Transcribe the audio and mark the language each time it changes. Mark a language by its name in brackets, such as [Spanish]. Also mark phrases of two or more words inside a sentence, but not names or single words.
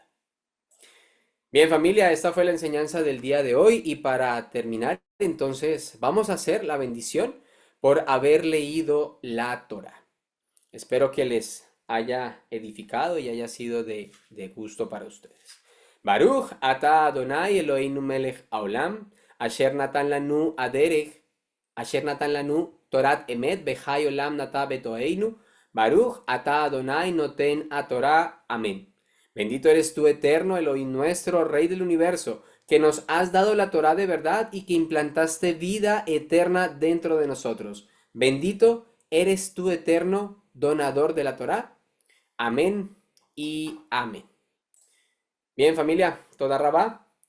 [Spanish] Bien, familia, esta fue la enseñanza del día de hoy y para terminar, entonces, vamos a hacer la bendición por haber leído la Torah. Espero que les haya edificado y haya sido de gusto para ustedes. [Hebrew] ברוך אתה אדוני אלוהינו מלך העולם, אשר נתן לנו הדרך, אשר נתן לנו תורת אמת וחיי עולם נטע בתוכנו, ברוך אתה אדוני נותן התורה. [Spanish] Amén. Bendito eres tú, eterno Elohim nuestro, Rey del universo, que nos has dado la Torah de verdad y que implantaste vida eterna dentro de nosotros. Bendito eres tú, eterno donador de la Torá. Amén y amén. Bien, familia, [Hebrew] תודה רבה.